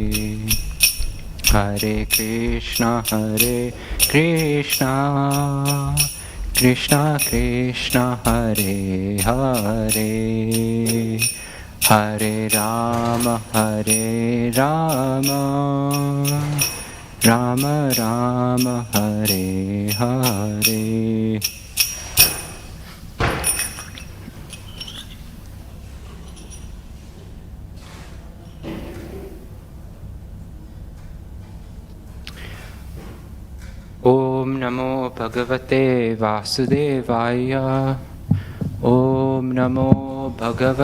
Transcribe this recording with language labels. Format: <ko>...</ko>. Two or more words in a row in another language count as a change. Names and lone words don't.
<sa>Hare Krishna, Hare Krishna, Krishna Krishna, Hare Hare, Hare Rama, Hare Rama, Rama Rama, Hare Hare. โอมนะโมภะคะวะเตวาสุเดวายะโอมนะโมภะคะวะ</sa>